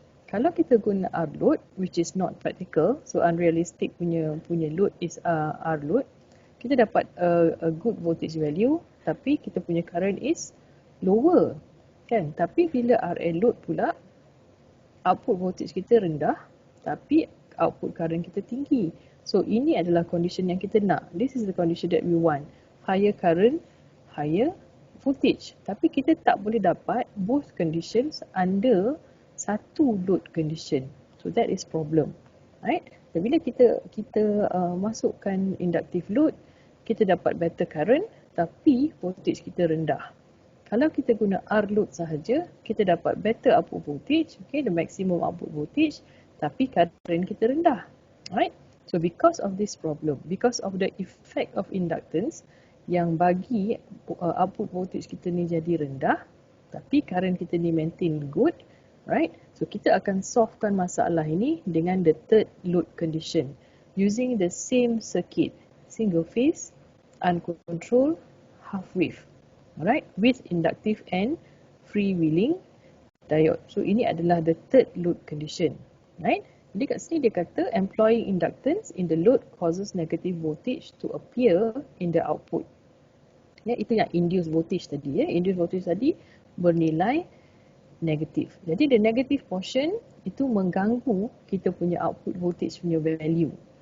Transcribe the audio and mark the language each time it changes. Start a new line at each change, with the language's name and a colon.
Malay: Kalau kita guna
English: R load, which is not practical, so unrealistic punya load is R load, kita dapat a good voltage value,
Malay: tapi kita punya
English: current is lower, kan?
Malay: Tapi bila RL load pula, output voltage kita rendah, tapi output current kita tinggi. So ini adalah
English: condition
Malay: yang kita nak.
English: This is the condition that we want. Higher current, higher voltage.
Malay: Tapi kita tak boleh dapat
English: both conditions under satu load condition. So that is problem. Right?
Malay: Dan bila kita masukkan inductive load, kita dapat
English: better current,
Malay: tapi voltage kita rendah. Kalau kita guna
English: R load sahaja, kita dapat better output voltage, okay, the maximum output voltage,
Malay: tapi current kita rendah.
English: Right? So because of this problem, because of the effect of inductance yang bagi output voltage
Malay: kita ni jadi rendah, tapi
English: current kita ni maintain good, right? So
Malay: kita akan solvekan masalah ini dengan
English: the third load condition using the same circuit, single phase, uncontrolled, half wave. Alright, with inductive and freewheeling diode. So
Malay: ini adalah
English: the third load condition. Right?
Malay: Jadi kat sini dia kata
English: employing inductance in the load causes negative voltage to appear in the output.
Malay: Itu yang induced voltage tadi. Induced voltage tadi bernilai negatif. Jadi
English: the negative portion
Malay: itu mengganggu kita punya output voltage punya value.